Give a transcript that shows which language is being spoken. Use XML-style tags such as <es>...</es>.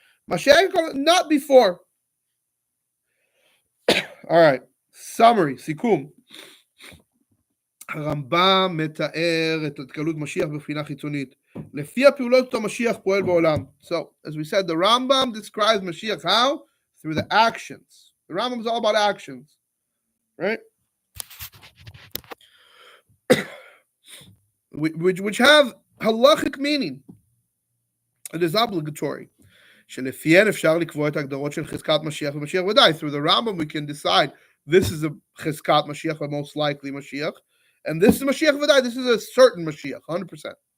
<en>Mashiach, not before. All right. Summary, סיכום.</en> <he>הרמב"ם מתאר את התגלות משיח בבחינה חיצונית. לפי הפעולות אותו משיח פועל בעולם.</he> <en>So, as we said, the Rambam describes Mashiach how? Through the actions. The Rambam is all about actions. Right? which have halachic meaning. It is obligatory.</en> <he>שלפיהן אפשר לקבוע את ההגדרות של חזקת משיח ומשיח ודאי.</he> <en>Through the Rambam we can decide this is a חזקת משיח, or most likely Mashiach. And this is Mashiach V'dai. This is a certain Mashiach, 100%.</en>